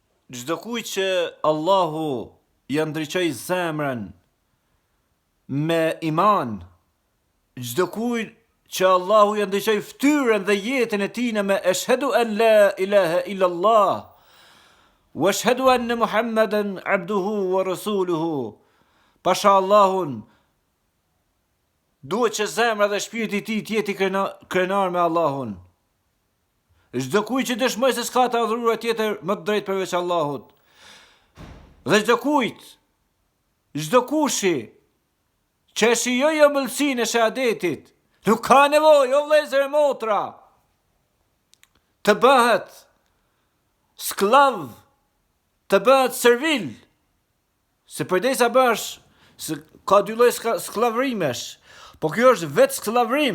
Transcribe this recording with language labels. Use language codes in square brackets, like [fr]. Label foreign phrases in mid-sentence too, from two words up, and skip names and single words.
[sq] çdo kujt që Allahu ja ndriçoi zemrën me iman, çdo kujt që Allahu ja ndriçoi fytyrën dhe jetën e tij me [ar] أشهد أن لا إله إلا الله وأشهد أن محمدا عبده ورسوله. [sq] Pasha Allahun, duhet që zemra dhe shpirti i tij të jetë krenar me Allahun. Çdo kujt që dëshmoj se s'ka të adhuruar tjetër më të drejtë përveç Allahut. Dhe çdo kujt, çdo kushi që e shijoj ëmbëlsinë e shahadetit, nuk ka nevojë, o vëllezër e motra, të bëhet sklav, të bëhet servil, se përdesa bësh, se ka dy lloj sklavrimesh, po kjo është vetë sklavrim.